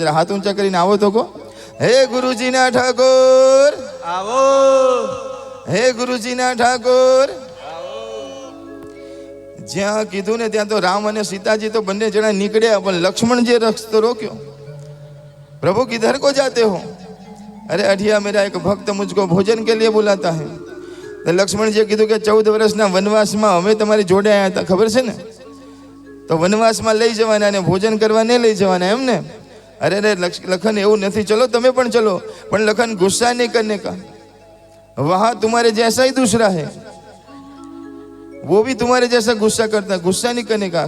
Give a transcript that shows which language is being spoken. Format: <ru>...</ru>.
<gu>જરા હાથ ઊંચા કરીને આવો તો કહો, હે ગુરુજીના ઠાકોર આવો, હે ગુરુજીના ઠાકોર. જ્યાં કીધું ને ત્યાં તો રામ અને સીતાજી તો બંને જણા નીકળ્યા, પણ લક્ષ્મણ જે રસ્તો રોક્યો.</gu> <hi>प्रभु किधर को जाते हो? अरे अढ़िया मेरा एक भक्त मुझको भोजन के लिए बुलाता है. तो लक्ष्मण जी</hi> <gu>कीधु के 14 વર્ષના વનવાસમાં અમે તમારી જોડે આવ્યા હતા, ખબર છે ને? તો વનવાસમાં લઈ જવાના ને ભોજન કરવા નહીં લઈ જવાના એમ ને? અરે રે લખન એવું નથી, ચલો તમે પણ ચલો. પણ લખન</gu> <hi>ગુસ્सा नहीं करने का, वहाँ तुम्हारे जैसा ही दूसरा है, वो भी तुम्हारे जैसा गुस्सा करता है, गुस्सा नहीं करने का.</hi>